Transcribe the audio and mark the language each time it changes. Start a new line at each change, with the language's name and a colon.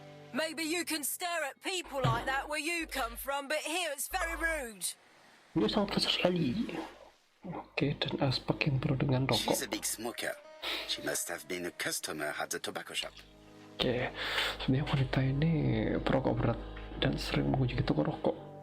English: Maybe you can stare at people like that where you come from, but here it's very rude.
Indonesian: Dia sangat kasar sekali. Oke, dan aspek yang penuh dengan rokok.
English: She's a big smoker. She must have been a customer at the tobacco shop.
Indonesian: Oke, sebenarnya wanita ini perokok berat dan sering mengunjungi toko rokok.